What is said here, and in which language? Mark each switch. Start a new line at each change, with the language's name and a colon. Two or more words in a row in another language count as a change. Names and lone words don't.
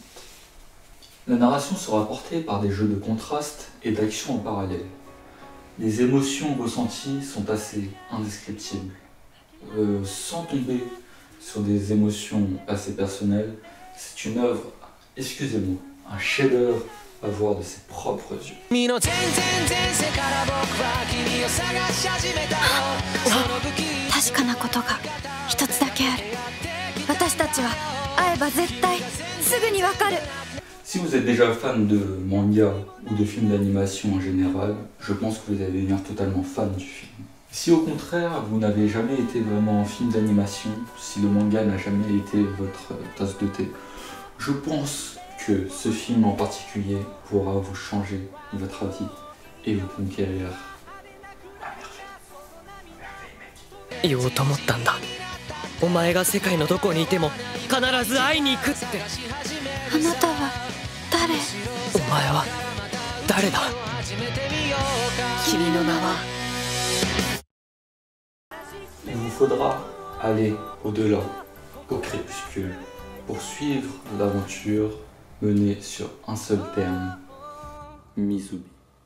French: La narration sera portée par des jeux de contraste et d'action en parallèle. Les émotions ressenties sont assez indescriptibles. Sans tomber sur des émotions assez personnelles, c'est une œuvre, excusez-moi, un chef-d'œuvre à voir de ses propres yeux.
Japanese: 確かなことが一つだけある。私たちは会えば絶対すぐにわかる。
French: Si vous êtes déjà fan de manga ou de films d'animation en général, je pense que vous allez devenir totalement fan du film. Si au contraire vous n'avez jamais été vraiment film d'animation, si le manga n'a jamais été votre tasse de thé, je pense que ce film en particulier pourra vous changer votre avis et vous conquérir à merveille.
Japanese: 言おうと思ったんだ。お前が世界のどこにいても必ず会いに行くって。あなたは誰？お前は誰だ？君の名は。
French: Il vous faudra aller au-delà, au crépuscule, pour suivre l'aventure menée sur un seul terme, Mizubi.